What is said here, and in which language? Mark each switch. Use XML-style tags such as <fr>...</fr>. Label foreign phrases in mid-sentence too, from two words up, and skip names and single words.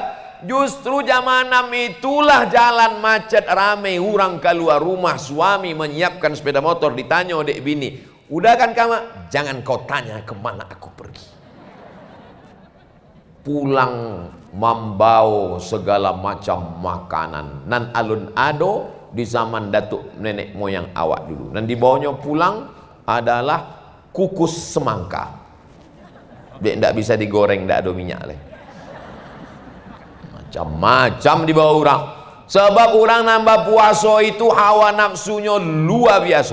<id>Justru jam 6 itulah jalan macet, ramai orang keluar rumah, suami menyiapkan sepeda motor, ditanya dek bini, udah kan kamu? Jangan kau tanya kemana aku pergi. Pulang membawa segala macam makanan</id> <min>nan alun ado di zaman datuk nenek moyang awak dulu,</min> <id>dan dibawanya pulang adalah kukus semangka. Dia tidak bisa digoreng, tidak ada minyak leh. Macam-macam dibawa orang. Sebab orang nambah puasa itu hawa nafsunya luar biasa.</id>